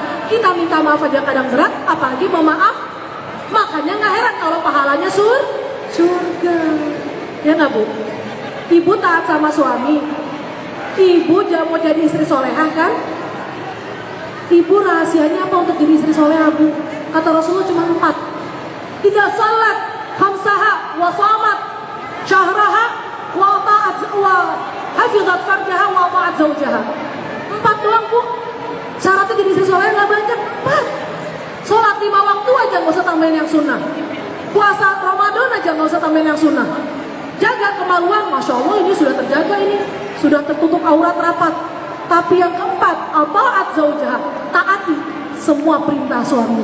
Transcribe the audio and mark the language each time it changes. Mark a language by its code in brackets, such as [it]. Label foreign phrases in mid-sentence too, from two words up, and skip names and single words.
[id] Kita minta maaf aja kadang berat, apalagi memaaf. Makanya nggak heran kalau pahalanya surga. Ya nggak Bu? Ibu taat sama suami, ibu mau jadi istri solehah kan? Ibu rahasianya apa untuk jadi istri solehah Bu? Kata Rasulullah cuma 4. [ar] إذا صلت خمسها وصامت شهرها وطاعت وحفظت فرجها وطاعت زوجها. [id] 4 doang Bu. Syaratnya jadi istri solehah nggak banyak, 4. Sholat 5 waktu aja nggak usah tambahin yang sunnah. Puasa Ramadan aja nggak usah tambahin yang sunnah. Jaga kemaluan, [ar] ما شاء الله [id] ini sudah terjaga ini. Sudah tertutup aurat rapat. Tapi yang keempat, [ar] طاعت زوجها, [id] taati semua perintah suami.